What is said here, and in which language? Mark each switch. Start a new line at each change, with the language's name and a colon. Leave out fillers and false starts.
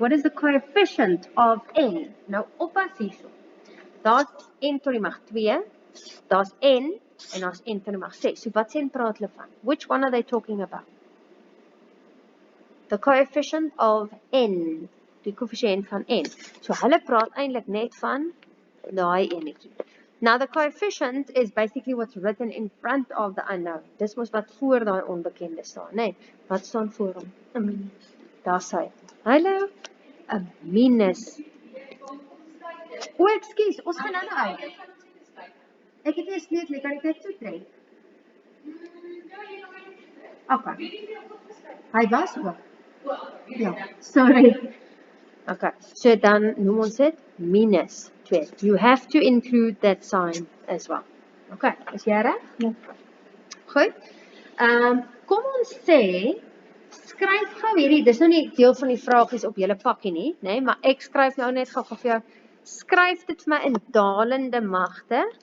English: What is the coefficient of n?
Afrikaans: Nou oppas hierso. Daar's n tot die mag 2, daar's n en daar's n tot die mag 6. So wat s'n praat hulle van?
English: Which one are they talking about? The coefficient of n,
Afrikaans: die koëffisiënt van n. So hulle praat eintlik net van daai enetjie.
English: Now the coefficient is basically what's written in front of the unknown.
Afrikaans: Dis mos wat voor daai onbekende staan, né? Wat staan voor hom? 'n minus. Daar sê. Hallo. 'n minus. O, ekskuus, ons gaan nou uit. Ek het eers net kan ek dit toetrek? Okay. Hy was ook. Ja, sorry. Okay, so dan noem ons dit minus 2.
English: You have to include that sign as well.
Afrikaans: Okay, is jy reg? Ja. Goed. Kom ons sê, skryf gou hierdie, dis nou nie deel van die vragies op julle pakkie nie, nee, maar ek skryf nou net gou vir jou. Skryf dit vir my in dalende magte.